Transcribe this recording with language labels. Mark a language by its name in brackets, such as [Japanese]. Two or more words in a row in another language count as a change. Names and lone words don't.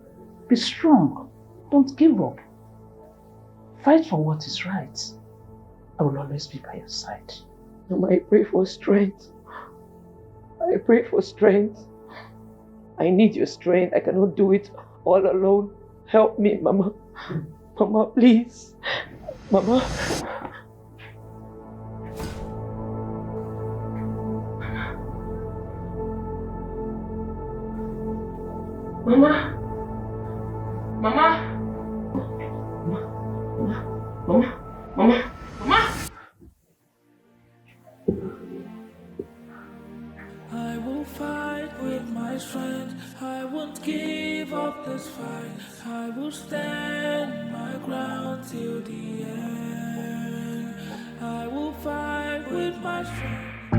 [English] Be strong. Don't give up. Fight for what is right. I will always be by your side. Mama, I pray for strength. I pray for strength. I need your strength. I cannot do it all alone. Help me, Mama. Mama, please. Mama. Mama. Mama. Mama. Mama. Mama. I will fight with my strength. I won't give up this fight. I will stand my ground till the end. I will fight with my strength.